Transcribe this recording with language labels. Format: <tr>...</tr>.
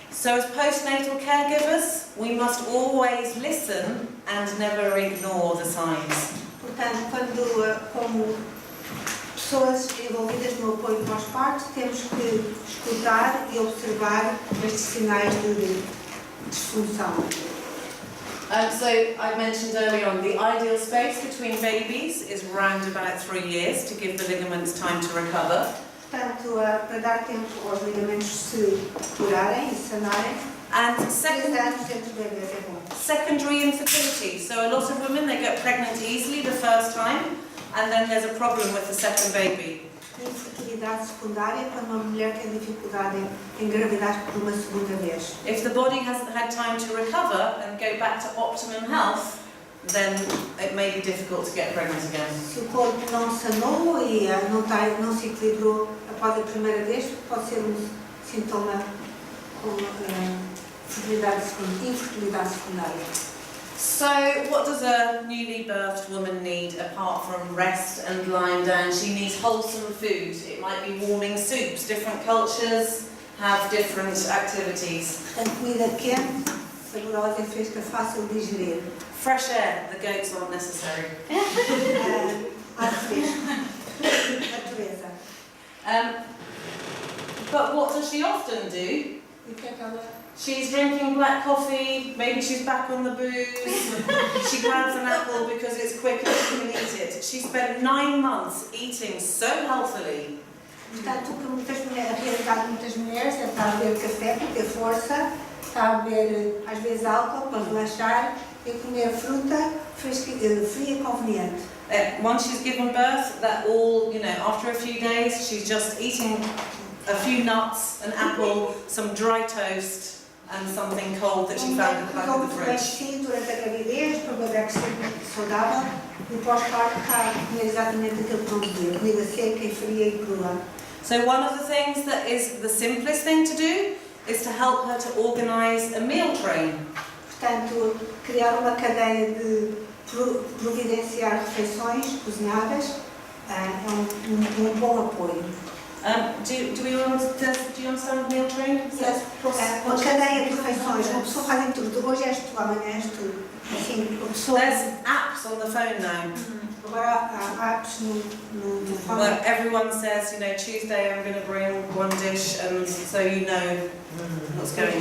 <en>So as postnatal caregivers, we must always listen and never ignore the signs.</en> <pt>Portanto, como pessoas envolvidas no apoio pós-parto, temos que escutar e observar estes sinais de disfunção.</pt> <en>So I mentioned earlier on, the ideal space between babies is round about 3 years to give the ligaments time to recover.</en> <pt>Portanto, para dar tempo aos ligamentos se curarem e sanarem,</pt> <en>And</en> <pt>3 anos entre bebês é bom.</pt> <en>secondary infertility. So a lot of women, they get pregnant easily the first time, and then there's a problem with the second baby.</en> <pt>Infertilidade secundária, quando uma mulher tem dificuldade em engravidar por uma segunda vez.</pt> <en>If the body hasn't had time to recover and go back to optimum health, then it may be difficult to get pregnant again.</en> <pt>Se o corpo não sanou e não se equilibrou após a primeira vez, pode ser um sintoma com infertilidade secundária.</pt> <en>So what does a newly birthed woman need apart from rest and lying down? She needs wholesome food. It might be warming soups. Different cultures have different activities.</en> <pt>A comida quente, saborosa e fresca, fácil de digerir.</pt> <en>Fresh air, the goats aren't necessary.</en> <pt>Ar fresco. Natureza.</pt> <en>But what does she often do?</en> <pt>E o que é que ela...</pt> <en>She's drinking black coffee, maybe she's back on the booze. She grabs an apple because it's quick and she can eat it. She spent 9 months eating so healthily.</en> <pt>Portanto, o que muitas mulheres, a realidade de muitas mulheres é estar a beber café para ter força, estar a beber às vezes álcool para relaxar e comer fruta fria e conveniente.</pt> <en>Once she's given birth, that all, after a few days, she's just eating a few nuts, an apple, some dry toast, and something cold that she found in the back of the fridge.</en> <pt>Sim, durante a gravidez, para o bebê crescer saudável, e pós-parto está a comer exatamente aquilo que não devia, comida seca e fria e crua.</pt> <en>So one of the things that is the simplest thing to do is to help her to organise a meal train.</en> <pt>Portanto, criar uma cadeia de providenciar refeições cozinhadas é um bom apoio.</pt> <en>Do you understand meal train? Yes.</en> <pt>Uma cadeia de refeições, uma pessoa faz em tudo, hoje és tu, amanhã és tu. Assim, a pessoa...</pt> <en>There's apps on the phone now.</en> <pt>Agora há apps no telefone.</pt> <en>Where everyone says, Tuesday I'm going to bring one dish, and so you know what's going</en>